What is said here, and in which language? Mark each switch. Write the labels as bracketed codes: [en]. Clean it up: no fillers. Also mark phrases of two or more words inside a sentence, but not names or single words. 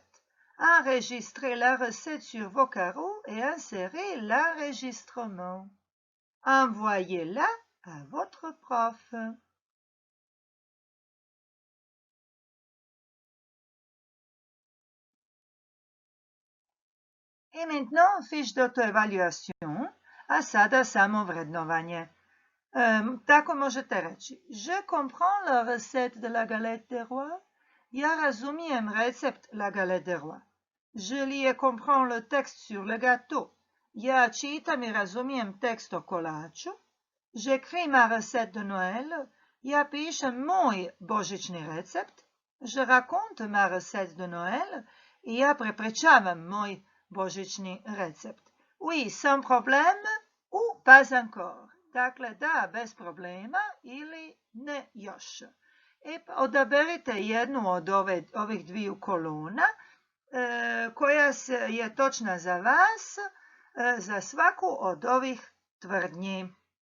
[fr] Enregistrez la recette sur vos carreaux et insérez l'enregistrement. Envoyez-la à votre prof. Et maintenant, fiche d'auto-évaluation, [hr] a sada samo vrednovanje. Tako možete reći, [fr] je comprends la recette de la galette des rois. [hr] Ja razumijem recept [fr] la galette des rois. Je lis et comprends le texte sur le gâteau. [hr] Ja čitam i razumijem tekst o kolaču. [fr] J'écris ma recette de Noël. [hr] Ja pišem moj božićni recept. [fr] Je raconte ma recette de Noël. [hr] I ja prepričavam moj božićni recept. [fr] Oui, sans problème ou pas encore. [hr] Dakle, da, bez problema ili ne još. Odaberite jednu od ovih dviju kolona koja je točna za vas za svaku od ovih tvrdnji.